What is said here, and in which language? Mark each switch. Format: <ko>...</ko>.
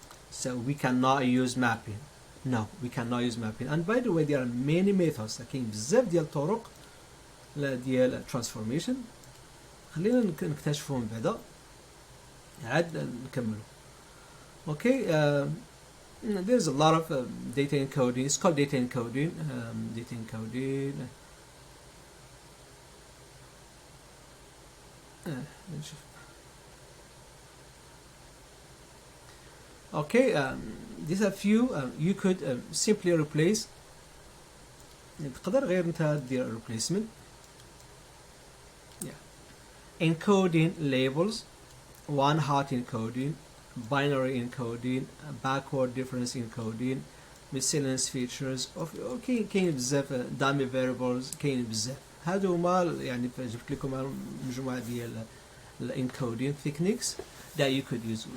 <en>So we cannot use mapping. No, we cannot use mapping. And by the way, there are many methods.</en> <ar>كاين بزاف ديال الطرق ديال transformation. خلينا نكتشفهم بعدا. عاد نكملوا.</ar> <en>Okay, there's a lot of data encoding. It's called data encoding. Data encoding. Okay, these are few. You could simply replace.</en> <ar>تقدر غير انت تدير replacement.</ar> <en>Yeah. Encoding labels, one hot encoding, binary encoding, backward difference encoding, miscellaneous features of</en> <ar>كاين بزاف</ar> <en>dummy variables كاين بزاف.</en> <ar>هادو هما يعني جبت لكم مجموعة ديال</ar> <en>encoding techniques that you could use.</en>